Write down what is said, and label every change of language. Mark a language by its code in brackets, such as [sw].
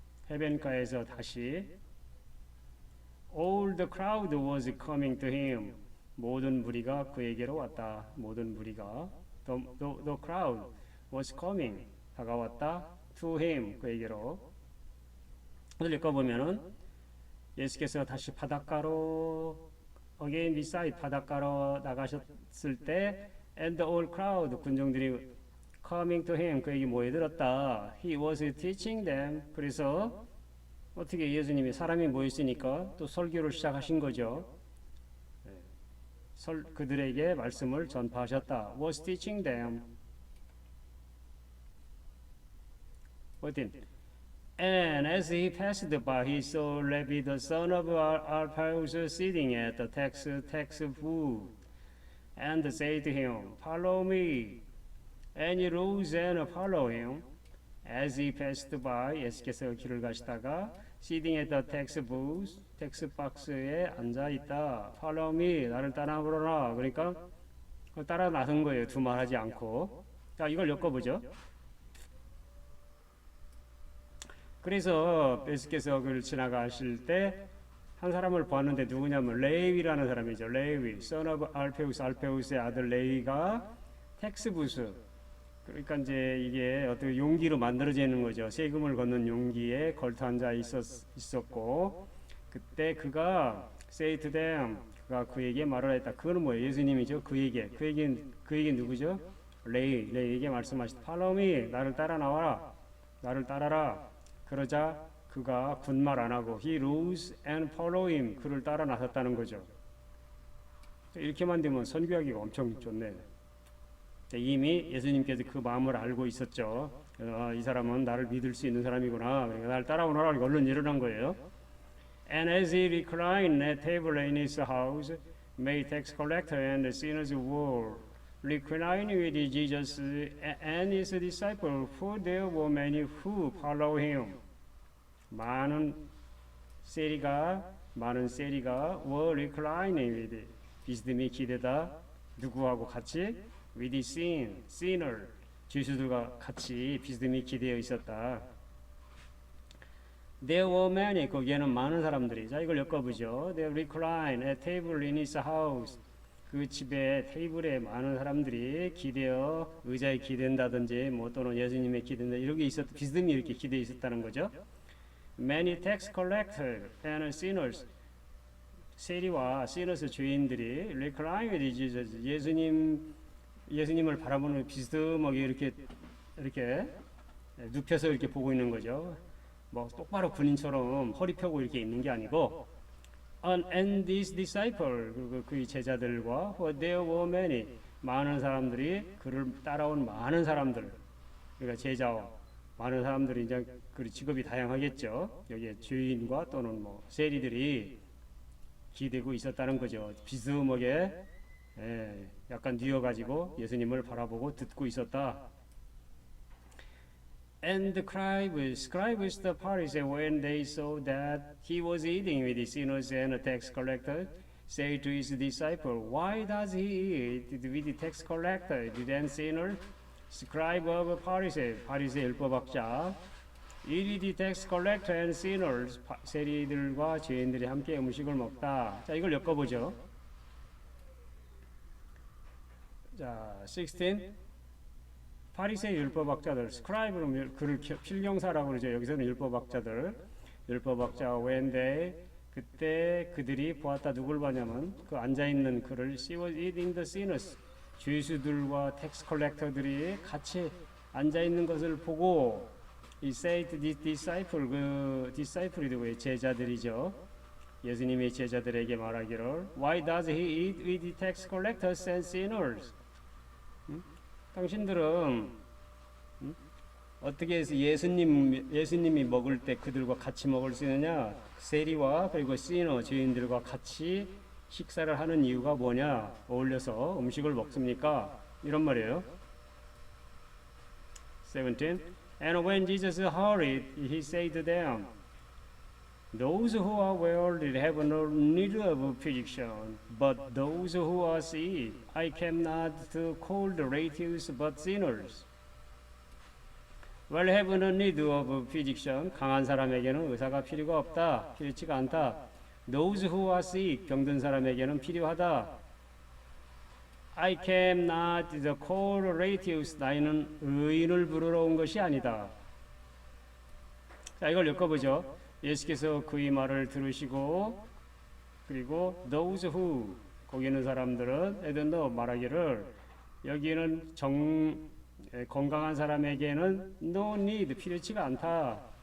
[ko] 해변가에서 다시 [en] all the crowd was coming to him. [ko] 모든 무리가 그에게로 왔다. 모든 무리가 [en] the crowd was coming, [ko] 다가왔다. [en] to him, [ko] 그에게로. 오늘 읽어보면은 예수께서 다시 바닷가로 [en] again beside [ko] 바닷가로 나가셨을 때 [en] and the whole crowd [ko] 군중들이 [en] coming to him [ko] 그에게 모여들었다. [en] He was teaching them. [ko] 그래서 어떻게 예수님이 사람이 모였으니까 또 설교를 시작하신 거죠. 그들에게 말씀을 전파하셨다. [en] Was teaching them. 14. And as he passed by, he saw Levi the son of Alphaeus sitting at the tax booth, and said to him, Follow me. And he rose and followed him. As he passed by, [ko] 예수께서 길을 가시다가 [en] sitting at the tax booth, [ko] 텍스 박스에 앉아 있다. [en] Follow me, [ko] 나를 따라오너라. 그러니까 따라 나선 거예요. 두말하지 않고. 자, 이걸 엮어보죠. 그래서 예수께서 그를 지나가실 때 한 사람을 보았는데 누구냐면 레위라는 사람이죠. 레위, [en] son of [ko] 알페우스, 알페우스의 아들 레위가 텍스 부스. 그러니까 이제 이게 어떻게 용기로 만들어지는 거죠. 세금을 걷는 용기에 걸터 앉아 있었고, 그때 그가 [en] say to them, [ko] 그가 그에게 말을 했다. 그거는 뭐예요? 예수님이죠. 그에게 누구죠? 레위에게 말씀하시다. [en] Follow me, [ko] 나를 따라 나와라, 나를 따라라. 그러자 그가 군말 안 하고 [en] he rose and followed him, [ko] 그를 따라 나섰다는 거죠. 이렇게만 되면 선교하기가 엄청 좋네. 이미 예수님께서 그 마음을 알고 있었죠. 이 사람은 나를 믿을 수 있는 사람이구나. 그러니까 나를 따라오너라. 얼른 일어난 거예요. [en] And as he reclined at table in his house, many tax collectors and sinners were reclining with Jesus and his disciples, for there were many who followed him. [ko] 많은 세리가 [en] were reclining with, [ko] 비스듬히 기대다. 누구하고 같이? [en] with the sinner, [ko] 죄수들과 같이 비스듬히 기대어 있었다. [en] There were many, [ko] 거기에는 많은 사람들이. 자, 이걸 엮어보죠. [en] They recline at table in his house. [ko] 그 집에 테이블에 많은 사람들이 기대어 의자에 기댄다든지 뭐 또는 예수님의 기댄다 이렇게 비스듬히 이렇게 기대어 있었다는 거죠. [en] Many tax collectors and sinners, [ko] 세리와 sinners 죄인들이 [en] recline with Jesus, [ko] 예수님을 바라보는 비스듬하게 이렇게 눕혀서 이렇게 보고 있는 거죠. 뭐 똑바로 군인처럼 허리 펴고 이렇게 있는 게 아니고, [en] and these disciples, [ko] 그 제자들과 [en] there were many, [ko] 많은 사람들이 그를 따라온 많은 사람들, 그러니까 제자와 많은 사람들이 이제 그 직업이 다양하겠죠. 여기에 죄인과 또는 뭐 세리들이 기대고 있었다는 거죠. 비스듬하게 약간 뉘어가지고 예수님을 바라보고 듣고 있었다. [en] And the scribes, the Pharisees, when they saw that he was eating with the sinners and tax collectors, say to his disciples, Why does he eat with the tax collectors and sinners? Scribe of Pharisees, [ko] 바리새 율법학자, [en] eat with the tax collectors and sinners, [ko] 세리들과 죄인들이 함께 음식을 먹다. 자, 이걸 엮어보죠. 자, 16. 바리새 율법학자들, 스크라이브는 그를 필경사라고 그러죠. 여기서는 율법학자들, 율법학자 [en] when they, [ko] 그때 그들이 보았다. 누굴 봤냐면 그 앉아있는 그를 [en] she was eating the sinners, [ko] 죄수들과 텍스 컬렉터들이 같이 앉아있는 것을 보고 [en] he said to the disciple, [ko] 그 disciple이 누구예요? 제자들이죠. 예수님의 제자들에게 말하기를 [en] Why does he eat with the tax collectors and sinners? [ko] 당신들은 어떻게 해서 예수님이 먹을 때 그들과 같이 먹을 수 있느냐? 세리와 그리고 시너 죄인들과 같이 식사를 하는 이유가 뭐냐? 어울려서 음식을 먹습니까? 이런 말이에요. 17. [en] And when Jesus heard it, he said to them, Those who are well have no need of physician, but those who are sick. I came not to call the righteous, but sinners. Well have no need of physician. [ko] 강한 사람에게는 의사가 필요가 없다. 필요치가 않다. [en] Those who are sick. [ko] 병든 사람에게는 필요하다. [en] I came not to call the righteous. [ko] 나는 의인을 부르러 온 것이 아니다. 자, 이걸 엮어보죠. 예수께서 그의 말을 들으시고 그리고 [en] those who [ko] 거기 있는 사람들은 애들 너 말하기를 여기는 건강한 사람에게는 [en] no need [ko] 필요치가 않다.